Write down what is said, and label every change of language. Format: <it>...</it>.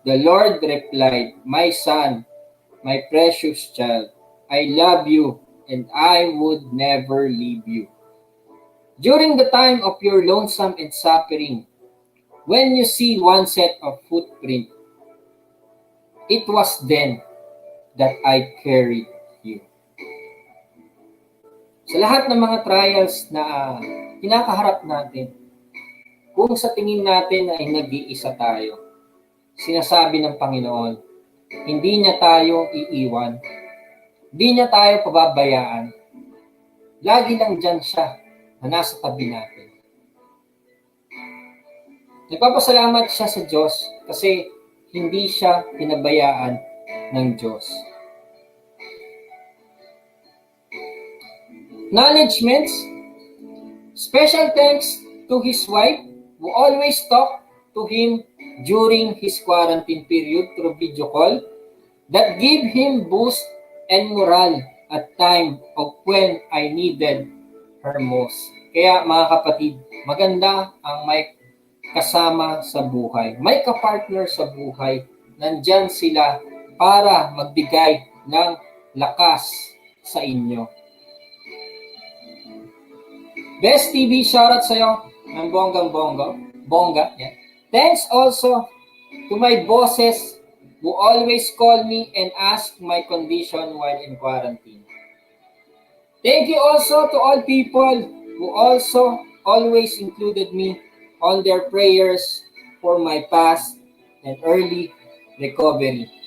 <en>The Lord replied, my son, my precious child, I love you and I would never leave you. During the time of your lonesome and suffering, when you see one set of footprint, it was then that I carried you.</en> <tl>Sa lahat ng mga trials na kinakaharap natin, kung sa tingin natin ay nag-iisa tayo, sinasabi ng Panginoon, hindi niya tayo iiwan, hindi niya tayo pababayaan. Lagi lang dyan siya na nasa tabi natin. Nagpapasalamat siya sa Diyos kasi hindi siya pinabayaan ng Diyos.</tl> <en>Acknowledgements. Special thanks to his wife who always talked to him during his quarantine period through video call that gave him boost and morale at time of when I needed her most.</en> <tl>Kaya mga kapatid, maganda ang may kasama sa buhay. May kapartner sa buhay. Nandyan sila para magbigay ng lakas sa inyo. Best TV, shoutout sa'yo ng bongga. Yeah.</tl> <en>Thanks also to my bosses who always call me and ask my condition while in quarantine. Thank you also to all people who also always included me on their prayers for my past and early recovery.</en>